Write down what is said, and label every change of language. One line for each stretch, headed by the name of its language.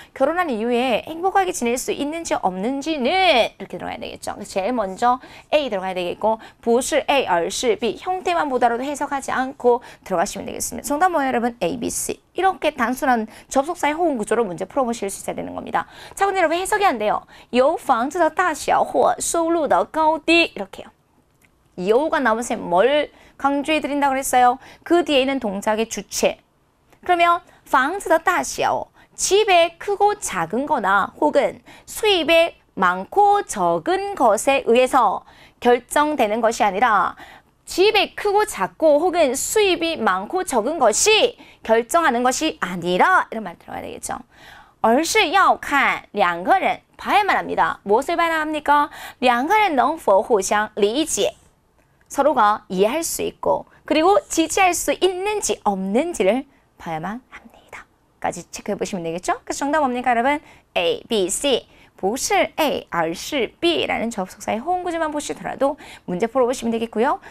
Korean: 결혼한 이후에 행복하게 지낼 수 있는지 없는지는 이렇게 들어가야 되겠죠. 제일 먼저 A 들어가야 되겠고
Chinese: 不是 A 而是 B
Korean: 형태만 보더라도 해석하지 않고 들어가시면 되겠습니다. 정답 뭐예요 여러분? A, B, C 이렇게 단순한 접속사의 호응 구조로 문제 풀어보실 수 있어야 되는 겁니다. 자 근데 여러분 해석이 안 돼요.
Chinese: 由房子的大小或收入的高低
Korean: 이렇게요. 여우가 나오면서 뭘 강조해 드린다고 그랬어요? 그 뒤에 있는 동작의 주체. 그러면
Chinese: 房子的大小
Korean: 집의 크고 작은 거나 혹은 수입의 많고 적은 것에 의해서 결정되는 것이 아니라 집이 크고 작고 혹은 수입이 많고 적은 것이 결정하는 것이 아니라 이런 말 들어가야 되겠죠.
Chinese: 而是要看两个人
Korean: 봐야만 합니다. 무엇을 봐야 합니까?
Chinese: 两个人能否互相理解
Korean: 서로가 이해할 수 있고 그리고 지지할 수 있는지 없는지를 봐야만 합니다. 까지 체크해 보시면 되겠죠? 그래서 정답 뭡니까 여러분? A, B, C
Chinese: 不是 A, 而是 B
Korean: 라는 접속사의 호응 구조만 보시더라도 문제 풀어보시면 되겠고요.